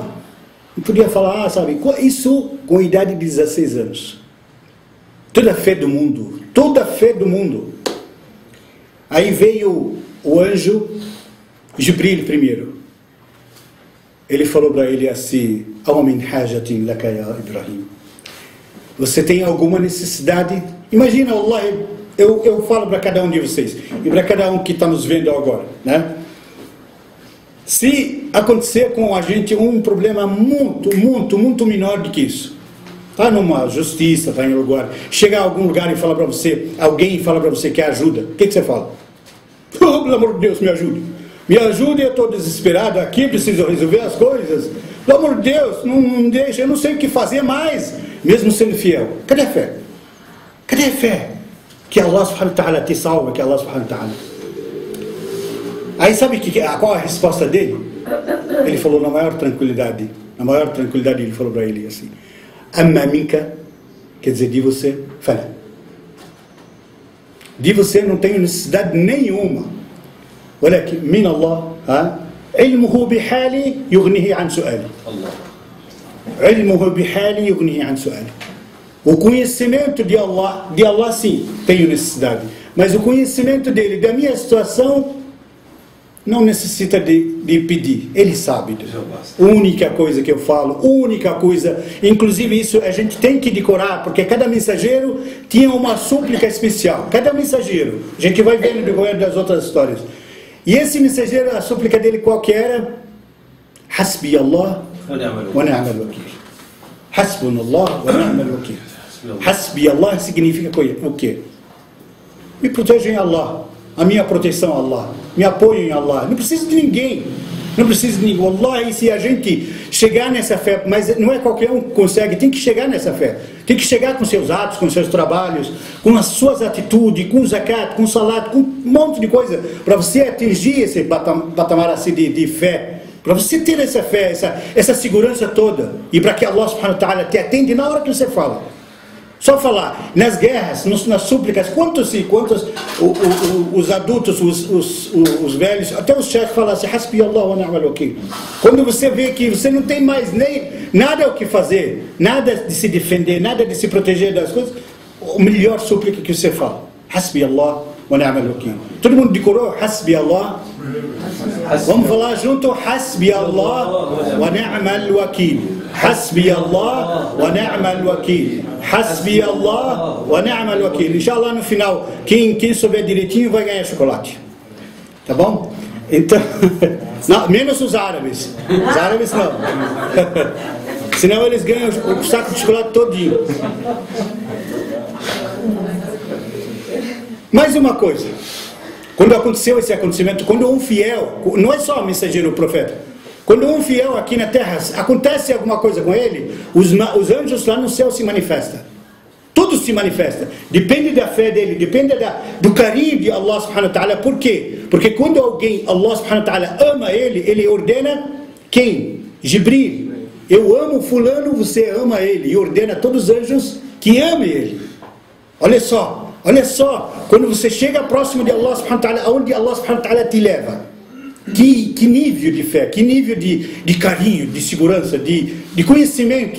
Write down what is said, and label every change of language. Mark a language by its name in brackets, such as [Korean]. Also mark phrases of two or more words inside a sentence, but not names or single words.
[Portuguese] Não podia falar, sabe, isso com a idade de 16 anos. Toda a fé do mundo, toda a fé do mundo. Aí veio o anjo Jibril primeiro. Ele falou para ele assim: [Arabic] "من حاجة لك يا إبراهيم." [Portuguese] Você tem alguma necessidade? Imagina, Allah, eu falo para cada um de vocês e para cada um que está nos vendo agora, né? Se acontecer com a gente um problema muito menor do que isso, está numa justiça, está em um lugar, chegar a algum lugar e falar para você, alguém fala para você que ajuda, o que você fala? Oh, pelo amor de Deus, me ajude. Me ajude, eu estou desesperado aqui, preciso resolver as coisas. Pelo amor de Deus, não deixa, eu não sei o que fazer mais, mesmo sendo fiel. Cadê a fé? Cadê a fé? Que [Arabic] الله سبحانه وتعالى [Portuguese] te salva, que [Arabic] الله سبحانه وتعالى. [Portuguese] Aí sabe qual a resposta dele? Ele falou na maior tranquilidade, ele falou para ele assim: [Arabic] "أما منك", [Portuguese] quer dizer, de você, fala. De você não tenho necessidade nenhuma. [Arabic] ولكن من الله علمه بحالي يغنيه عن سؤالي. علمه بحالي يغنيه عن سؤالي. [Portuguese] O conhecimento de Allah sim, tenho necessidade. Mas o conhecimento dele, da minha situação, não necessita de pedir. Ele sabe. Única coisa que eu falo, única coisa. Inclusive isso a gente tem que decorar, porque cada mensageiro tinha uma súplica especial. Cada mensageiro. A gente vai ver no decorrer das outras histórias. E esse mensageiro, a súplica dele qual que era? [Arabic] حسبي الله ونعم الوكيل. حسبنا الله ونعم الوكيل. حسبي الله [Portuguese] significa o quê? Me proteja em Allah. A minha proteção é Allah. Me apoio em Allah. Não preciso de ninguém. Não preciso de ninguém. Wallahi, se a gente chegar nessa fé, mas não é qualquer um que consegue, tem que chegar nessa fé. Tem que chegar com seus atos, com seus trabalhos, com as suas atitudes, com o zakat, com o salat, com um monte de coisa, para você atingir esse patamar assim de fé, para você ter essa fé, essa segurança toda, e para que [Arabic] الله سبحانه وتعالى [Portuguese] te atende na hora que você fala. Só falar, nas guerras, nas súplicas, quantos os adultos, os velhos, até os chefes falam assim: [Arabic] حسبي الله ونعم الوكيل. [Portuguese] Quando você vê que você não tem mais nem nada o que fazer, nada de se defender, nada de se proteger das coisas, a melhor súplica que você fala: [Arabic] حسبي الله ونعم الوكيل. [Portuguese] Todo mundo decorou? [Arabic] حسبي الله. [Portuguese] Vamos falar junto: [Arabic] حسبي الله ونعم الوكيل. حسبي الله ونعم الوكيل. حسبي الله ونعم الوكيل. [Portuguese] Inshallah, no final, quem souber direitinho vai ganhar chocolate. Tá bom? Então, não, menos os árabes. Os árabes não. Senão eles ganham o saco de chocolate todinho. Mais uma coisa. Quando aconteceu esse acontecimento, quando um fiel, não é só o mensageiro, o profeta, quando um fiel aqui na terra, acontece alguma coisa com ele, os anjos lá no céu se manifestam. Tudo se manifesta. Depende da fé dele, depende do carinho de [Arabic] الله سبحانه وتعالى. [Portuguese] Por quê? Porque quando alguém, [Arabic] الله سبحانه وتعالى, [Portuguese] ama ele, ele ordena quem? Jibril. Eu amo fulano, você ama ele. E ordena a todos os anjos que amem ele. Olha só, quando você chega próximo de [Arabic] الله سبحانه وتعالى, [Portuguese] aonde [Arabic] الله سبحانه وتعالى [Portuguese] te leva. Que nível de fé, que nível de carinho, de segurança, de conhecimento.